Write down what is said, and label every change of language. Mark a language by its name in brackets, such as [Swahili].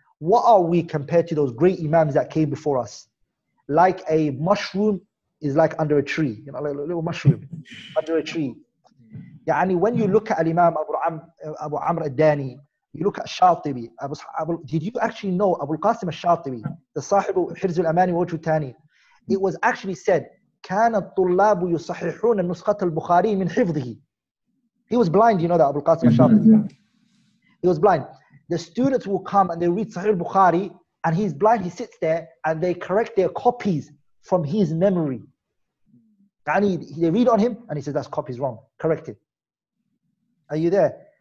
[English] What are we compared to those great Imams that came before us? Like a mushroom is like under a tree, you know, like a little mushroom under a tree. Yani when you look at Imam Abu Amr al-Dani, you look at Shatibi. Did you actually know Abu al-Qasim al-Shatibi, the Sahibu Hirz al-Amani wa Wajhu Thani? It was actually said, [Arabic] كان الطلاب يصححون النسخة البخاري من حفظه. [English] He was blind, you know that, Abu al-Qasim al-Shatibi. He was blind. The students will come and they read Sahih al-Bukhari and he's blind, he sits there and they correct their copies from his memory. And they read on him and he says, that's copy's wrong, correct it. Are you there?